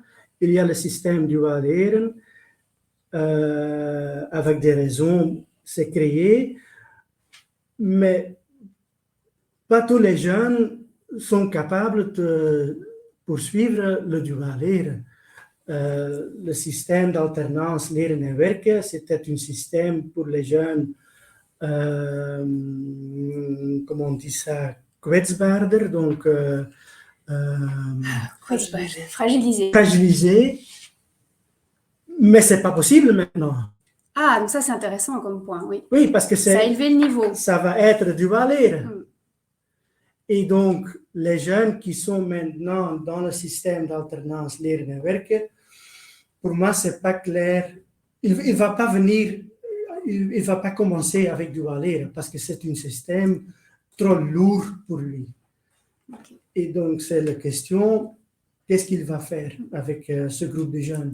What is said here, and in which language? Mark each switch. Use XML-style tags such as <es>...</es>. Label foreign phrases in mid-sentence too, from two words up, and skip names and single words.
<fr>Il y a le système</fr> <nl>dual-leren,</nl> <fr>avec des raisons, c'est créé, mais pas tous les jeunes sont capables de poursuivre le</fr> <nl>dual-leren.</nl> <fr>Le système d'alternance</fr> <nl>leren en werken,</nl> <fr>c'était un système pour les jeunes, comment on dit ça, kwetsbaarder, donc fragilisé. Mais ce n'est pas possible maintenant. Ah, donc ça, c'est intéressant comme point, oui. Oui, parce que ça a élevé le niveau. Ça va être</fr> <nl>dual-leren.</nl> <fr>Et donc, les jeunes qui sont maintenant dans le système d'alternance</fr> <nl>leren en werken,</nl> <fr>pour moi, ce n'est pas clair. Il ne va pas venir, il ne va pas commencer avec</fr> <nl>dual-leren</nl> <fr>parce que c'est un système trop lourd pour lui. Okay. Et donc, c'est la question, qu'est-ce qu'il va faire avec ce groupe de jeunes?</fr>